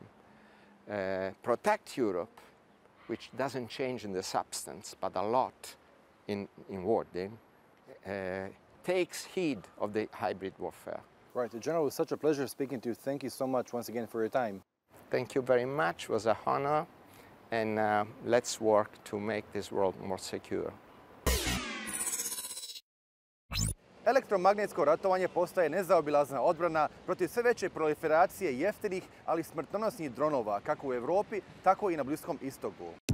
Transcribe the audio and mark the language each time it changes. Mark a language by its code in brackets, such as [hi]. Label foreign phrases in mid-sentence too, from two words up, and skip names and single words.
[en] Protect Europe, which doesn't change in the substance, but a lot in wording, takes heed of the hybrid warfare. Right. General, it was such a pleasure speaking to you. Thank you so much once again for your time. Thank you very much. It was an honor. And let's work to make this world more secure. [bs] Elektromagnetsko ratovanje postaje nezaobilazna odbrana protiv sve veće proliferacije jeftinih, ali smrtonosnih dronova, kako u Europi, tako i na Bliskom istoku.